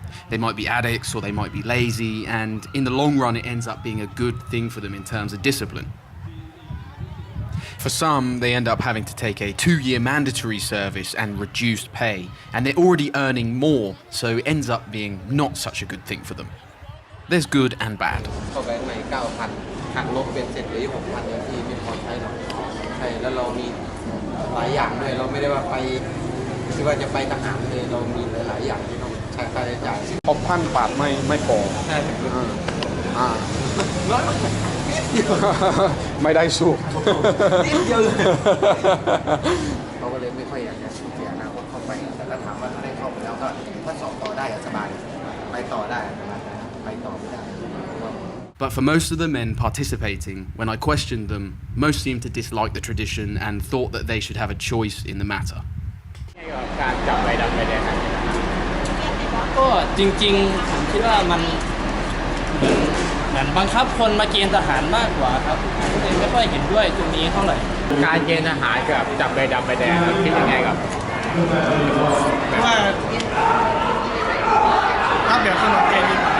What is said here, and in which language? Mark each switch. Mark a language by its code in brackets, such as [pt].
[en] They might be addicts or they might be lazy, and in the long run it ends up being a good thing for them in terms of discipline. For some, they end up having to take a 2-year mandatory service and reduced pay, and they're already earning more, so it ends up being not such a good thing for them. There's good and bad. [th] เข้าไปใน 9,000 หักลบเป็นเสร็จเหลือ 6,000 อย่างที่ไม่พอใช้หรอกใช่แล้วเรามีหลายอย่างด้วยเราไม่ได้ว่าไปคือว่าจะไปทหารเลยเรามีหลายอย่างที่ต้องใช้ค่าใช้จ่าย 6,000 บาทไม่พอ ใช่ ไม่ได้สู้ นิดเดียวเลยเขาก็เลยไม่ค่อยอยากจะเสียอนาคตเข้าไปแต่ถ้าถามว่าถ้าได้เข้าไปแล้วก็ถ้าสอบต่อได้สบายไปต่อได้ไปต่อไม่ได้ [en] But for most of the men participating, when I questioned them, most seemed to dislike the tradition and thought that they should have a choice in the matter. [th] การจับใบดำใบแดงก็จริงๆผมคิดว่ามันเหมือนบังคับคนมาเกณฑ์ทหารมากกว่าครับก็เลยไม่ค่อยเห็นด้วยตรงนี้เท่าไหร่การเกณฑ์ทหารกับจับใบดำใบแดงคิดยังไงครับว่าถ้าแบบสนุกเกณฑ์